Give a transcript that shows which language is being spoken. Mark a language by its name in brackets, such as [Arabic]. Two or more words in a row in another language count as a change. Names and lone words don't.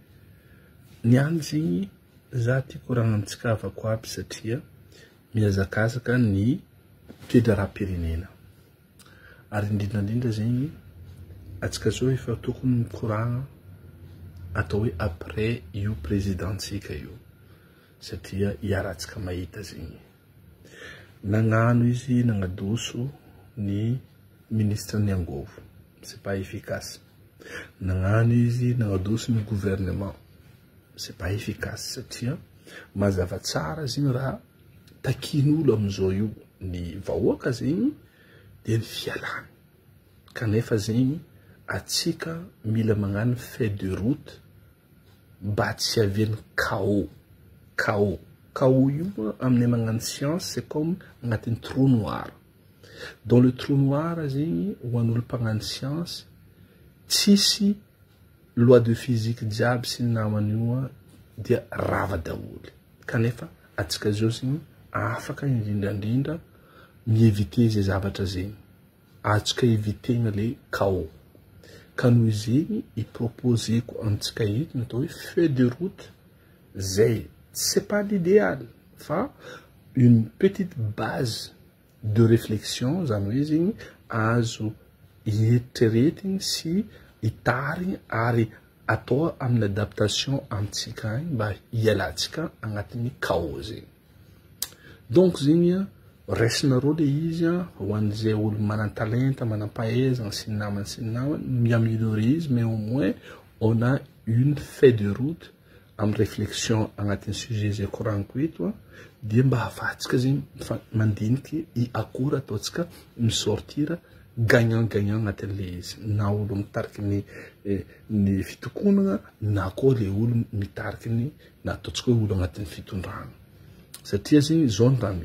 [Malagasy] niany zegny za ty koragnantsika avako aby satria mihazakazaka ny toedra raha-pirenena ary indrindrandrindra zegny atsika zao efa tokony mikoragna atao hoe après io présidentsika io satria iaratsika mahita zegny nagnano izy nagnadoso ny ministre ny angovo [French] c'est pas efficace [Malagasy] nagnano izy nagnadoso ny gouvernement [French] c'est pas efficace [Malagasy] satria mazava tsara zegny raha takin'olo amizao io ny vahoaka zegny de ny fialany kanefa zegny atsika mila magnano [French] fait de route [Malagasy] mba tsy haviany KO io amin'ny magnano science [French] c'est comme [Malagasy] agnatin'ny [French] trou noir dans le trou noir [Malagasy] zegny ho an'olo mpagnano science tsisy [French] loi de physique [Malagasy] jiaby sy ny namany io dia rava daholy kanefa atsika zao zegny afaka indrindrandrindra mievite zay zavatra zegny atsika evitegna le KO ka noho zegny iproposeko antsika eto natao hoe [French] feuille de route [Malagasy] zay [French] c'est pas l'idéal [Malagasy] fa [French] une petite base de réflexion [Malagasy] zany hoe zegny azo ietreretigny sy itarigny ary atao amin'ny adaptation amitsika agny mba hialatsika agnatin'ny KO zegny donc zegny raisina le izy ho an'izay olo manan-talenta manam-pahaizana sy ny namany mi-améliorer izy mais [French] au moins on a une feuille de route [Malagasy] am réflexion agnatin'ny sujet zay koragniko eto dia mba afatsika zegny mandiniky i akora ataotsika misortira gagnant agnatin'le izy na olo mitariky ny fitokonana na koa le olo mitariky ny na ataotsika hoe olo agnatin'ny fitondrana satria zegny zao ny